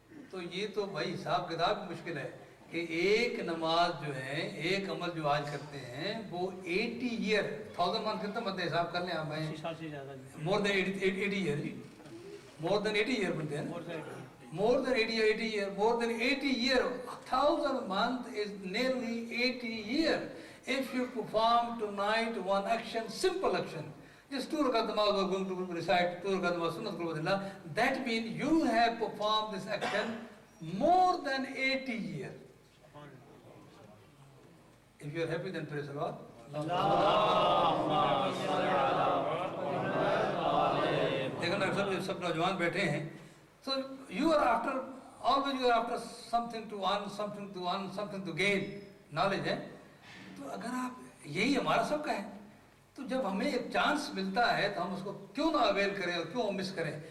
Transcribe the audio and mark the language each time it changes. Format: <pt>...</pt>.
<ur>تو یہ تو بھائی حساب کتاب مشکل ہے کہ ایک نماز جو ہے، ایک عمل جو آج کرتے ہیں وہ 80 ایئر 1000 منتھ کتنا بنتے ہیں حساب کر لیں آپ بھائی،</ur> <en>more than 80 year,</en> <ur>مور دین 80 ایئر بنتے ہیں نا،</ur> <en>more than 80 year,</en> <ur>more than 80 year, 1000 month is nearly 80 year.</ur> <en>If you perform tonight one action, simple action, just 2 rakat namaz we are going to recite, 2 rakat namaz sunnat qul wallah, that means you have performed this action more than 80 year. If you are happy, then praise the Lord.</en> <ur>لیکن اگر سب نوجوان بیٹھے ہیں</ur> <en>so you are after, always you are after something to earn, something to earn, something to gain, knowledge ہے.</en> <ur>تو اگر آپ یہی ہمارا سب کا ہے تو جب ہمیں ایک چانس ملتا ہے تو ہم اس کو کیوں نہ اویل کریں اور کیوں مس کریں.</ur>